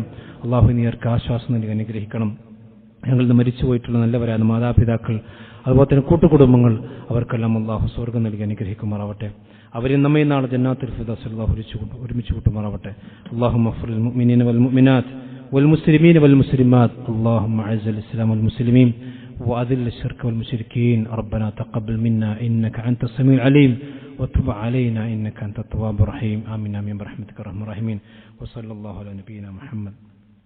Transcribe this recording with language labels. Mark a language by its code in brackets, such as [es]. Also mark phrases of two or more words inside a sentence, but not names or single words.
[ml] അള്ളാഹു നീ അവർക്ക് ആശ്വാസം നൽകി അനുഗ്രഹിക്കണം. ഞങ്ങളിൽ നിന്ന് മരിച്ചുപോയിട്ടുള്ള നല്ലവരായ മാതാപിതാക്കൾ, അതുപോലെ തന്നെ കൂട്ടുകുടുംബങ്ങൾ, അവർക്കെല്ലാം അള്ളാഹു സ്വർഗ്ഗം നൽകി അനുഗ്രഹിക്കുമാറാവട്ടെ. അവരെ നമ്മെ നാളെ ജന്നാത്തുൽ ഫിർദൗസ് അല്ലാഹു ഒരുമിച്ച് കൂട്ടുമാറാവട്ടെ. [ar] اللهم اغفر المؤمنين والمؤمنات والمسلمين والمسلمات. اللهم أعز الإسلام والمسلمين وأذل الشرك والمشركين. ربنا تقبل منا إنك أنت السميع العليم وتب علينا إنك أنت التواب الرحيم. آمين آمين برحمتك يا أرحم الراحمين. وصلى الله على نبينا محمد.